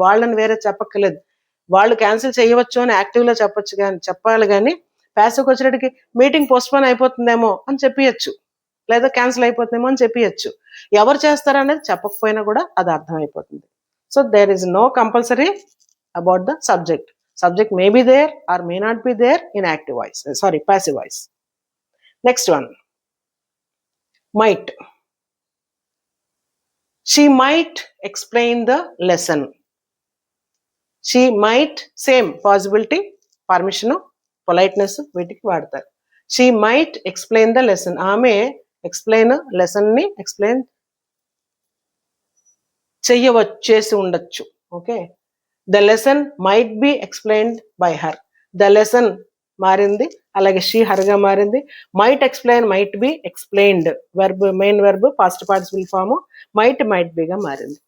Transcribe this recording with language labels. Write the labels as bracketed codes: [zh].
[te] వాళ్ళని వేరే చెప్పక్కర్లేదు. వాళ్ళు క్యాన్సిల్ చేయవచ్చు అని యాక్టివ్ లో చెప్పొచ్చు, కానీ చెప్పాలి. కానీ ప్యాసివ్కి వచ్చేటికి మీటింగ్ పోస్ట్పోన్ అయిపోతుందేమో అని చెప్పియచ్చు, లేదా క్యాన్సిల్ అయిపోతుందేమో అని చెప్పియచ్చు. ఎవరు చేస్తారనేది చెప్పకపోయినా కూడా అది అర్థమైపోతుంది. [en] So there is no compulsory about the subject. Subject may be there or may not be there in active voice, passive voice. Next one, might. She might explain the lesson. She might, same possibility, permission, politeness [te] వీటికి వాడతారు. [en] She might explain the lesson. [te] ఆమె explain lesson ని explain చేసి ఉండొచ్చు. [en] Okay, the lesson might be explained by her. The lesson [te] మారింది, అలాగే she హర్గా మారింది. [en] might explain, might be explained, verb main verb fast participle form might బిగా [te] మారింది.